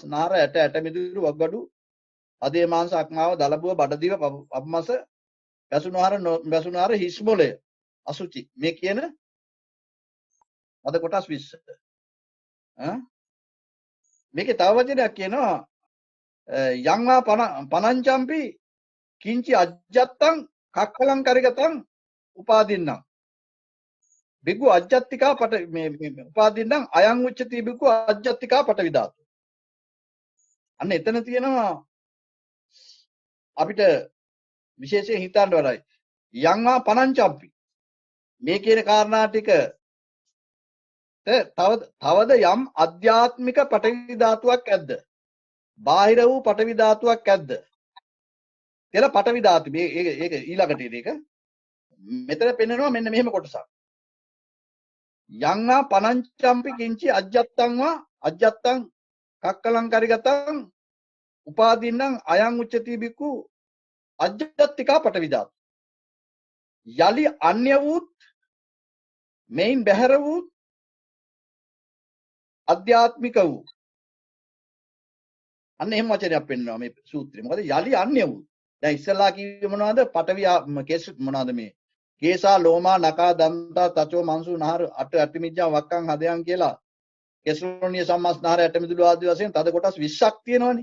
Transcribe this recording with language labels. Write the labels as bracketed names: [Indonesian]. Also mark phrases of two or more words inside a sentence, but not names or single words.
[Sinhala] නහර ඇට මිදුළු වග්ගඩු අදේ මාංශ අක්මාව දලබුව බඩදිව අපමස වැසුනහර හිස් මොලය අසුචි මේ කියන අද කොටස් 20 මේකේ තව වචනයක් කියනවා [Pali] යංවා පනංචම්පි කිංචි අජ්ජත්තං කක්කලං කරිගතං උපාදින්නම් බිග්ගු අජ්ජත්තිකා පට මේ උපාදින්නම් අයං උච්චති බිග්ගු අජ්ජත්තිකා පඨවි ධාතු. [Sinhala] අන්න එතන තියෙනවා අපිට විශේෂයෙන් හිතන්න වලයි [Pali] යංවා පනංචම්පි [Sinhala] මේ කියන කාරණා ටික තවද යම් අධ්‍යාත්මික පඨවි ධාතුවක් ඇද්ද? බාහිර වූ පඨවි ධාතුවක් ඇද්ද? කියලා පඨවි ධාතු මේක ඊළඟට ඒක මෙතන පෙන්නනවා මෙන්න මෙහෙම කොටසක්. [Pali] යංවා පනංචම්පි කිංචි අජ්ජත්තං කක්කලං කරිගතං උපාදින්නම් අයං උච්චති බිකු අජ්ජත්තිකා පඨවි ධාතු. [Sinhala] යලි අන්‍ය වූත් මෙයින් බැහැර වූ අධ්‍යාත්මික වූ අන්න එහෙම වචනයක් පෙන්වනවා මේ සූත්‍රය. මොකද යලි අන්‍ය වූ. දැන් ඉස්සෙල්ලා කිව්වේ මොනවද? පඨවි කේස් මොනවද මේ? [Pali] කේසා ලෝමා නකා දන්තා තචෝ මන්සු නහර අට අටමිජ්ජා වක්කං හදයන් [Sinhala] කියලා කෙස්ලෝනිය සම්මස්නහර ඇටමිදුළු ආදී වශයෙන් තද කොටස් 20ක් තියෙනවනේ.